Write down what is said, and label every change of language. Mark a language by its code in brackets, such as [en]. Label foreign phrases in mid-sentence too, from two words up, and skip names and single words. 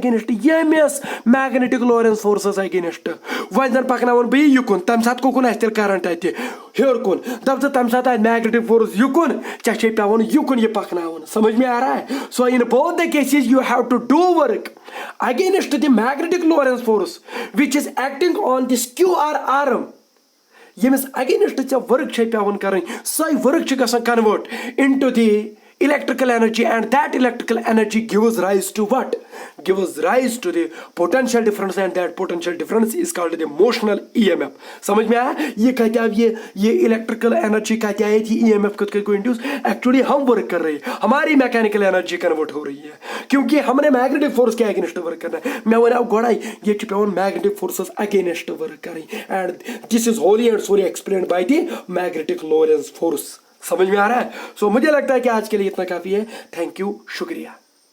[en] against EMS magnetic Lorentz forces against [ks] वन जन पकनावन बे युकुन तम साथ कोकुन आस्तिल करंट आते हेर कोन तब तम साथ [en] magnetic force [ks] युकुन चे पेवन युकुन ये पकनावन [hi] समझ में आ रहा है [en] so in both the cases you have to do work against the magnetic Lorentz force which is acting on this QR arm [ks] यमिस अगेंस्ट चे वर्क पेवन करें सही वर्क [en] convert into the electrical energy and that electrical energy gives rise to what gives rise to the potential difference and that potential difference is called the motional EMF [hi] समझ में आया ये कहते हैं ये [en] electrical energy [hi] कहते हैं कि EMF को इंड्यूस एक्चुअली हम वर्क कर रहे हैं हमारी [en] mechanical energy [hi] कन्वर्ट हो रही है क्योंकि हमने [en] magnetic force [hi] के अगेंस्ट वर्क करना है [ks] मैं वन गोड़ाई ये पेवन [en] magnetic forces against work [hi] करें [en] and this is wholly and solely explained by the magnetic Lorentz force [hi] समझ में आ रहा है सो मुझे लगता है कि आज के लिए इतना काफी है [en] thank you [hi] शुक्रिया।